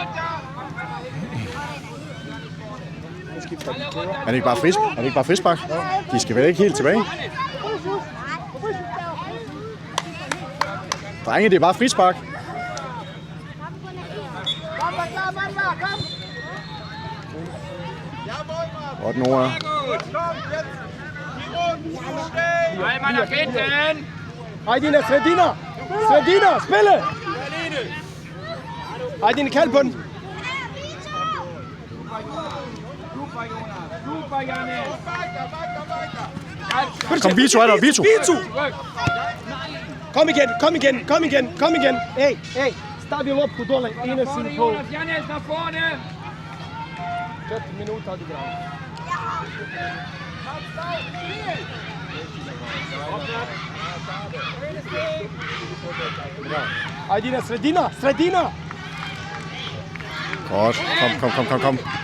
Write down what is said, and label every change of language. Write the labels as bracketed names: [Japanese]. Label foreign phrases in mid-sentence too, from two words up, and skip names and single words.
[Danish] Er det ikke bare frispark? De skal vel ikke helt tilbage? Drenge, det er bare frispark. Godt, Nora. [German] Einmal nach hinten. [Danish] Aydine, Sredina, spille. Aydine, kald på den. Kom, Vito er der, Vito. Kom igen. Hey, stav jo op på dole. Ene side på. [German] Janne ist nach vorne. [Danish] 40 minutter har de gravet. Aydine, Sredina. Godt. Kom.